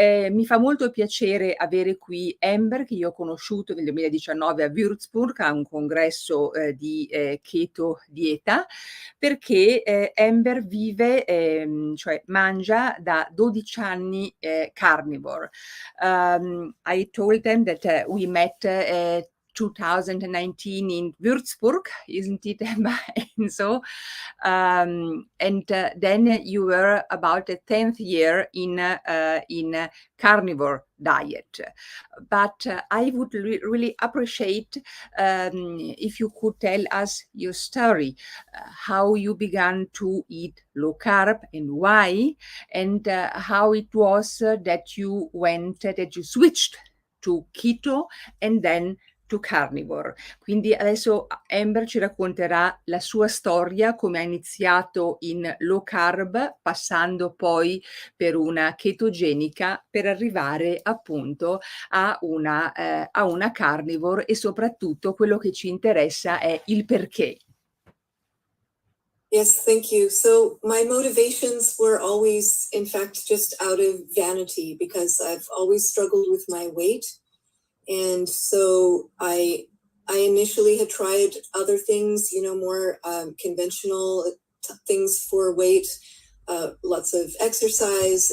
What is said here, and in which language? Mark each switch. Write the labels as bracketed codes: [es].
[it] Mi fa molto piacere avere qui Amber, che io ho conosciuto nel 2019 a Würzburg a un congresso di keto dieta, perché Amber vive, cioè mangia da 12 anni carnivore. [en] I told them that we met 2019 in Würzburg, isn't it, Amber? And so, then you were about the 10th year in carnivore diet. But I would really appreciate if you could tell us your story, how you began to eat low carb and why, and how it was that you switched to keto and then to carnivore. [it] Quindi adesso Amber ci racconterà la sua storia, come ha iniziato in low carb, passando poi per una chetogenica, per arrivare appunto a una carnivore, e soprattutto quello che ci interessa è il perché. [en] Yes, thank you. So my motivations were always, in fact, just out of vanity, because I've always struggled with my weight. And so I initially had tried other things, more conventional things for weight, lots of exercise.